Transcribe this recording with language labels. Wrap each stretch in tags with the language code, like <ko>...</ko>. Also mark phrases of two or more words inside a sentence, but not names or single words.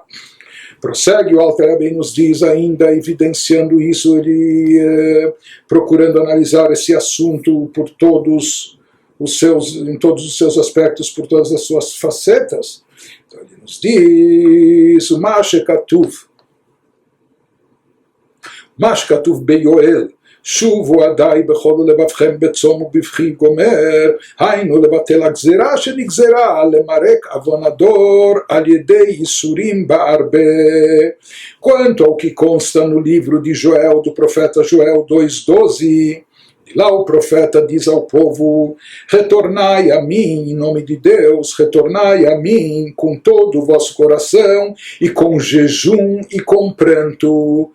<pt>Prossegue o Alter Rebbe e nos diz ainda, evidenciando isso, ele procurando analisar esse assunto por em todos os seus aspectos, por todas as suas facetas. Então ele nos diz,</pt> <he>מה שכתוב ביואל, שובו עדיי בכל לבבכם בצום ובבכי גומר, היינו לבטל הגזירה שנגזרה למרק עוון הדור על ידי ייסורים בהרבה.</he> <pt>Quanto ao que consta no livro de Joel, do profeta Joel 2:12, lá o profeta diz ao povo, retornai a mim em nome de Deus, retornai a mim com todo o vosso coração e com jejum e com pranto.</pt>